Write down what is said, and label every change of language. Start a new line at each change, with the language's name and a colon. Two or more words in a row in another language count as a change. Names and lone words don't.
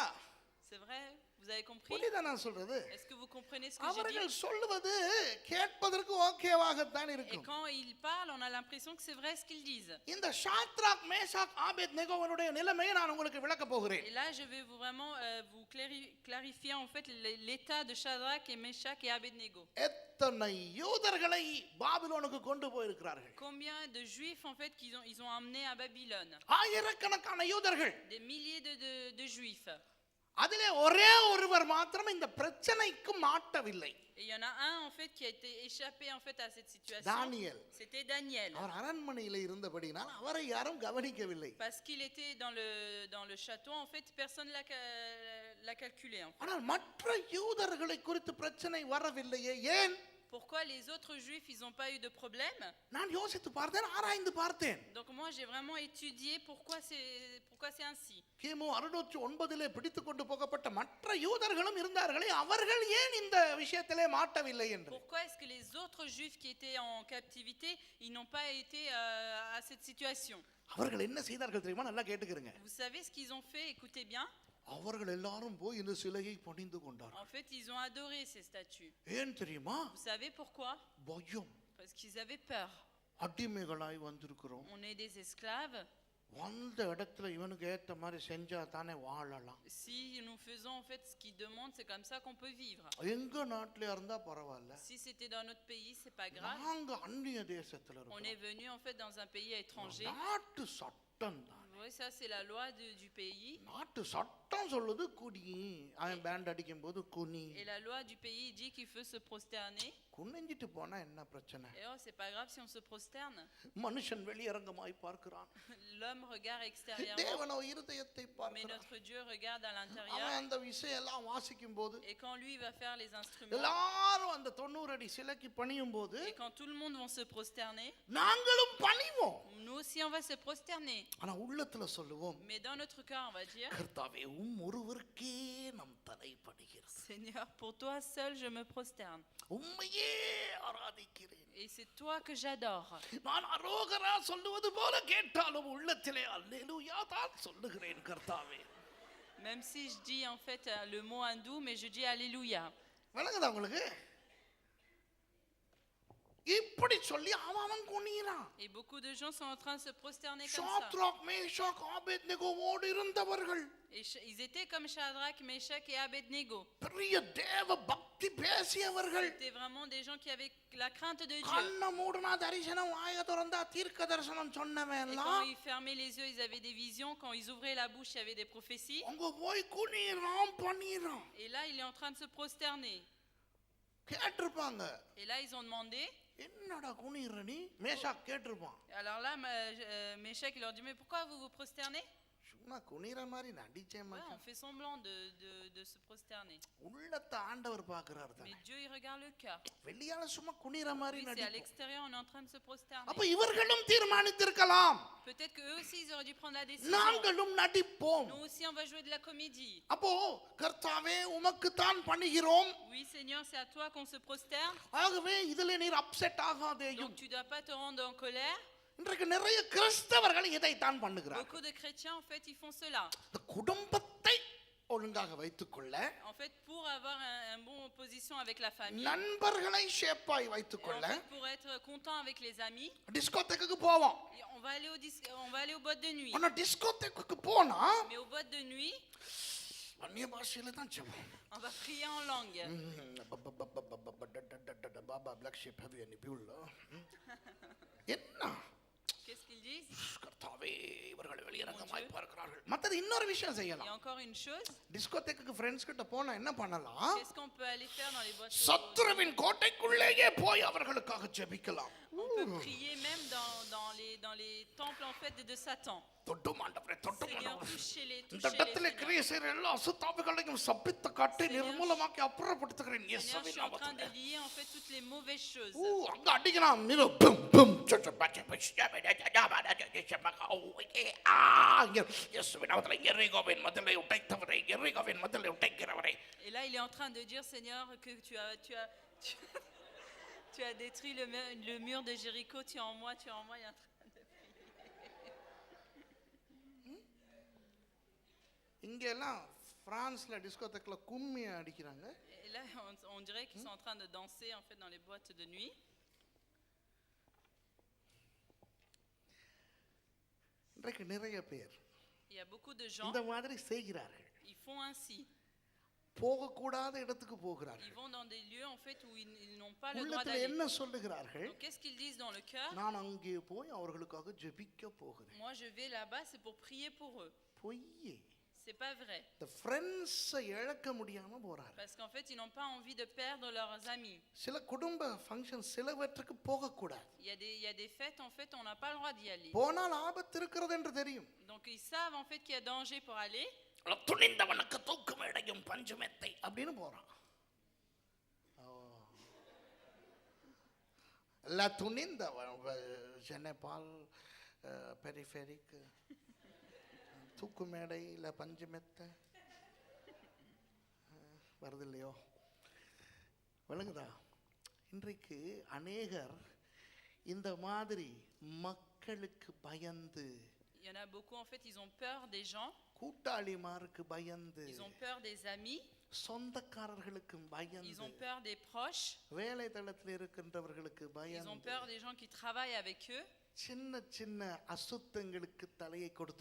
French: C'est vrai? Vous avez compris?
Tamil: புரியுதா நான் சொல்றது?
French: Est-ce que vous comprenez ce que j'ai
Tamil: அவர்கள்
French: dit?
Tamil: சொல்லுவது கேட்பதற்கு ஓகேவாகத்தான்
French: Et
Tamil: இருக்கும்.
French: quand ils parlent, on a l'impression que c'est vrai ce qu'ils disent.
Tamil: இந்த ஷாத்ராக் மேஷாக் ஆபேத்நேகோவினுடைய நிலைமையை நான் உங்களுக்கு விளக்க போகிறேன்.
French: Et là, je vais vraiment vous clarifier en fait l'état de Shadrach et Meshach et Abednego.
Tamil: எத்தனை யூதர்களை பாபிலோனுக்கு கொண்டு போயிருக்கிறார்கள்.
French: Combien de juifs en fait ils ont emmenés à Babylone?
Tamil: ஆயிரக்கணக்கான யூதர்கள்.
French: Des milliers de juifs.
Tamil: அதிலே ஒரே ஒருவர் மாத்திரம் இந்த பிரச்சனைக்கு மாட்டவில்லை.
French: Et il y en a un en fait qui a été échappé en fait à cette situation.
Tamil: தானியேல்.
French: C'était Daniel.
Tamil: அவர் அரண்மனையில் இருந்தபடினால் அவரை யாரும் கவனிக்கவில்லை.
French: Parce qu'il était dans le château, en fait, personne l'a calculé. En fait.
Tamil: ஆனால் மற்ற யூதர்களை குறித்து பிரச்சனை வரவில்லையே, ஏன்?
French: Pourquoi les autres juifs, ils n'ont pas eu de problème?
Tamil: நான் யோசித்து பார்த்தேன், ஆராய்ந்து பார்த்தேன்.
French: Donc moi, j'ai vraiment étudié pourquoi c'est ainsi.
Tamil: கிமு 609 பிடித்து கொண்டு போகப்பட்ட மற்ற யூதர்களும் இருந்தார்களே, அவர்கள் ஏன் இந்த விஷயத்திலே மாட்டவில்லை என்று.
French: Pourquoi est-ce que les autres juifs qui étaient en captivité, ils n'ont pas été à cette situation?
Tamil: அவர்கள் என்ன செய்தார்கள் தெரியுமா? நல்லா கேட்டுக்கிறங்க.
French: Vous savez ce qu'ils ont fait? Écoutez bien.
Tamil: அவர்கள் எல்லாரும் போய் இந்த சிலையை பணிந்து கொண்டார்கள்.
French: En fait, ils ont adoré ces statues.
Tamil: ஏன் தெரியுமா?
French: Vous savez pourquoi?
Tamil: பயம்.
French: Parce qu'ils avaient peur.
Tamil: அடிமைகளாய் வந்திருக்கிறோம்.
French: On est des esclaves.
Tamil: வந்த இடத்துல இவனுக்கு ஏத்த மாதிரி செஞ்சா தானே வாழலாம்.
French: Si nous faisons en fait ce qu'ils demandent, c'est comme ça qu'on peut vivre.
Tamil: எங்க நாட்டில இருந்தா பரவாயில்ல.
French: Si c'était dans notre pays, c'est pas grave.
Tamil: நாங்க அந்நிய தேசத்துல
French: On
Tamil: இருக்கோம்.
French: est venu en fait dans un pays étranger.
Tamil: நாட்டு சட்டம் தான்.
French: Oui, ça c'est la loi du pays.
Tamil: நாட்டு சட்டம் சொல்லுது குடி. அவன் பேண்ட் அடிக்கும் போது குனி.
French: Et la loi du pays dit qu'il faut se prosterner.
Tamil: குனிஞ்சிட்டு போனா என்ன பிரச்சனை?
French: Et oh, c'est pas grave si on se prosterne.
Tamil: மனுஷன் வெளியரங்கமாய் பார்க்கிறான்.
French: L'homme regarde extérieurement,
Tamil: தேவனோ இருதயத்தை
French: mais
Tamil: பார்க்கிறான்.
French: notre Dieu regarde à
Tamil: அவன்
French: l'intérieur.
Tamil: அந்த விஷயம் எல்லாம் வாசிக்கும் போது,
French: Et quand lui va faire les instruments,
Tamil: எல்லாரும் அந்த 90 அடி சிலைக்கு பணியும் போது
French: et quand tout le monde va se prosterner,
Tamil: நாங்களும் பணிவோம்.
French: nous aussi on va se prosterner.
Tamil: ஆனா உள்ளத்துல சொல்லுவோம்,
French: Mais dans notre cœur, on va dire,
Tamil: கர்த்தாவே ஒருவருக்கே நம் தலை பணிகிறது.
French: Seigneur, pour toi seul je me prosterne.
Tamil: உம்மையே ஆராதிக்கிறேன்.
French: Et c'est toi que j'adore.
Tamil: நான் அரோகரா சொல்லுவது போல கேட்டாலும் உள்ளத்திலே அல்லேலூயா தான் சொல்லுகிறேன் கர்த்தாவே.
French: Même si je dis en fait le mot hindou, mais je dis Alléluia.
Tamil: விளங்குதா உங்களுக்கு? இப்படி சொல்லி அவன் குனிறான்.
French: Et beaucoup de gens sont en train de se prosterner comme ça.
Tamil: ஷாத்ராக் மேஷாக் ஆபேத்நேகோவோடு இருந்தவர்கள்
French: Et ils étaient comme Shadrach, Meshach et Abednego.
Tamil: பெரிய தேவ பக்தி பேசியவர்கள்.
French: C'était vraiment des gens qui avaient la crainte de Dieu.
Tamil: கண்ண மூடுனா தரிசனம், வாயை திறந்தா தீர்க்க தரிசனம் சொன்னவன்
French: Et
Tamil: எல்லாம்
French: quand ils fermaient les yeux, ils avaient des visions. Quand ils ouvraient la bouche, il y avait des prophéties.
Tamil: அங்க போய் குனிறான் பண்ணிறான்.
French: Et là, il est en train de se prosterner.
Tamil: கேட்டிருப்பாங்க,
French: Et là, ils ont demandé.
Tamil: என்னடா குனிற நீ? மேஷாக் கேட்டிருப்பான்.
French: Alors là, Meshach, il leur dit, mais pourquoi vous vous prosternez?
Tamil: சும்மா குனிற மாதிரி நடிச்சேன்
French: Ouais, on fait semblant de se prosterner.
Tamil: உள்ளத்தை ஆண்டவர் பார்க்கறாரு தான்.
French: Mais Dieu, il regarde le cœur.
Tamil: வெளியால சும்மா குனிற மாதிரி
French: Oui, c'est à
Tamil: நடிப்போம்.
French: l'extérieur, on est en train de se prosterner.
Tamil: அப்ப இவர்களும் தீர்மானித்திருக்கலாம்.
French: Peut-être que eux aussi, ils auraient dû prendre la décision.
Tamil: நாங்களும் நடிப்போம்.
French: Nous aussi, on va jouer de la comédie.
Tamil: அப்போ கர்த்தாவே உமக்கு தான் பண்ணுகிறோம்.
French: Oui, Seigneur, c'est à toi qu'on se prosterne.
Tamil: ஆகவே இதிலே நீர் அப்செட் ஆகாதேயும்.
French: Donc, tu dois pas te rendre en colère.
Tamil: இன்றைக்கு நிறைய கிறிஸ்தவர்கள் இதை தான் பண்ணுகிறார்கள்.
French: Beaucoup de chrétiens, en fait, ils font cela.
Tamil: இந்த குடும்பத்தை ஒழுங்காக வைத்துக்கொள்ள,
French: En fait, pour avoir un bon position avec la famille.
Tamil: நண்பர்களை ஷேப்பாய் வைத்துக்கொள்ள,
French: En fait, pour être content avec les amis.
Tamil: டிஸ்கோதேக்குக்கு போவோம்.
French: On va aller au boîte de nuit.
Tamil: ஆனா டிஸ்கோதேக்குக்கு போனா
French: Mais au boîte de nuit,
Tamil: அந்நிய பாஷையில தான் ஜெபம்.
French: on va prier en langue.
English: Baba black sheep have any fuel.
Tamil: என்ன
French: Qu'est-ce qu'ils disent?
Tamil: கர்த்தாவே இவர்கள் வெளியரங்கமாய் பார்க்கிறார்கள். மற்றது இன்னொரு விஷயம்
French: Il y
Tamil: செய்யலாம்.
French: a encore une chose.
Tamil: டிஸ்கோதேக்குக்கு ஃப்ரெண்ட்ஸ் கிட்ட போனா என்ன பண்ணலாம்?
French: Qu'est-ce qu'on peut aller faire dans les boîtes de nuit?
Tamil: சத்துருவின் கோட்டைக்குள்ளேயே போய் அவர்களுக்காக ஜெபிக்கலாம்.
French: On peut prier même dans les temples en fait de Satan.
Tamil: தொட்டும் ஆண்டவரே தொட்டும்
French: Seigneur,
Tamil: ஆண்டவரே.
French: touchez-les,
Tamil: இந்த
French: touchez-les.
Tamil: இடத்திலே
French: Seigneur.
Tamil: கிரியை செய்கிற எல்லா அசுத்தாவிகளையும் சபித்து காட்டி நிர்மூலமாக்கி அப்புறப்படுத்துகிறேன்
French: Seigneur, je
Tamil: இயேசுவின்
French: suis en train de
Tamil: நாமத்திலே.
French: lier en fait toutes les mauvaises choses.
Tamil: அங்க அடிக்கலாம் மிரு பம் பம் இயேசுவின் நாமத்திலே எரிகோவின் மதிலை உடைத்தவரே எரிகோவின் மதிலை உடைக்கிறவரே.
French: Et là, il est en train de dire, Seigneur, que tu as détruit le mur de Jéricho, tu es en moi, il est en train de prier.
Tamil: இங்கெல்லாம் பிரான்ஸ்ல டிஸ்கோதேக்ல கும்மி அடிக்கிறாங்க.
French: Et là, on dirait qu'ils sont en train de danser en fait dans les boîtes de nuit.
Tamil: இன்றைக்கு நிறைய பேர்
French: Il y a beaucoup de gens,
Tamil: இந்த மாதிரி செய்கிறார்கள்.
French: ils font ainsi.
Tamil: போகக்கூடாத இடத்துக்கு
French: Ils
Tamil: போகிறார்கள்.
French: vont dans des lieux en fait où ils n'ont pas le droit
Tamil: உள்ளத்துல
French: d'aller.
Tamil: என்ன சொல்லுகிறார்கள்?
French: Donc qu'est-ce qu'ils disent dans le cœur?
Tamil: நான் அங்கே போய் அவர்களுக்காக ஜெபிக்க போகிறேன்.
French: Moi, je vais là-bas, c'est pour prier pour eux.
Tamil: பொய்யே.
French: C'est pas vrai.
Tamil: இந்த ஃப்ரெண்ட்ஸை இழக்க முடியாம போறாரு.
French: Parce qu'en fait, ils n'ont pas envie de perdre leurs amis.
Tamil: சில குடும்ப ஃபங்க்ஷன் சிலவற்றுக்கு போக கூடாது.
French: Il y a des fêtes, en fait, on n'a pas le droit d'y aller.
Tamil: போனால் ஆபத்து இருக்கிறது என்று தெரியும்.
French: Donc ils savent en fait qu'il y a danger pour aller.
Tamil: துணிந்தவனுக்கு தூக்கு மேடையும் பஞ்சுமெத்தை அப்படின்னு போறான். La துணிந்தவன் ஜெனபால் பெரிஃபெரிக் தூக்கு மேடை இல்லை பஞ்சுமெத்தை வருது இல்லையோ விளங்குதா? இன்றைக்கு அநேகர் இந்த மாதிரி மக்களுக்கு பயந்து,
French: Il y en a beaucoup en fait, ils ont peur des gens,
Tamil: கூட்டாளிமாருக்கு பயந்து,
French: ils ont peur des amis,
Tamil: சொந்தக்காரர்களுக்கு
French: ils
Tamil: பயந்து,
French: ont peur des proches,
Tamil: வேலை தளத்தில் இருக்கின்றவர்களுக்கு
French: ils ont
Tamil: பயந்து,
French: peur des gens qui travaillent avec eux.
Tamil: சின்ன சின்ன அசுத்தங்களுக்கு தலையை கொடுத்து